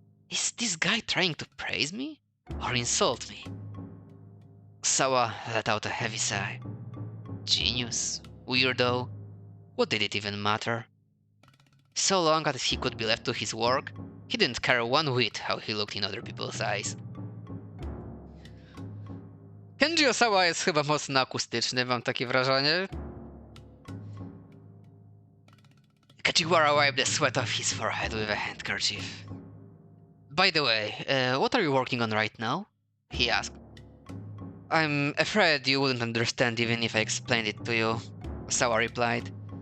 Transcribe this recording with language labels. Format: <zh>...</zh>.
<en>Is this guy trying to praise me? Or insult me? Sawa let out a heavy sigh. Genius? Weirdo? What did it even matter? So long as he could be left to his work, he didn't care one whit how he looked in other people's eyes.</en> <pl>Kenji Osawa jest chyba mocno akustyczny, mam takie wrażenie.</pl> <en>Kajiwara wiped the sweat off his forehead with a handkerchief. By the way, what are you working on right now? He asked. I'm afraid you wouldn't understand even if I explained it to you, Osawa replied.</en>